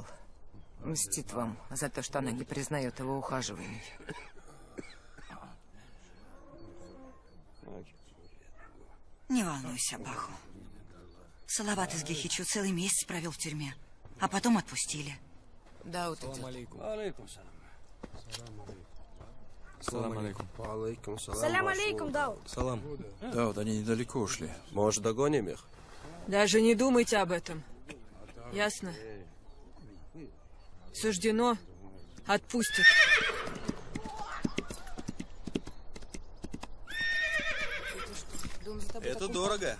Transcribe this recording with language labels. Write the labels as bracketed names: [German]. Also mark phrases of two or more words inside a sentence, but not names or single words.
[Russian] Мстит вам за то, что она не признает его ухаживаний. Не волнуйся, Баху. Салават из Гехичу целый месяц провел в тюрьме, а потом отпустили. Да, вот идет. [Arabic] سلام عليكم. عليكم سلام. سلام عليكم, Дауд. Салам. [Russian] Да, вот они недалеко ушли. Может, догоним их? Даже не думайте об этом. Ясно? Суждено, отпустят. Это дорого.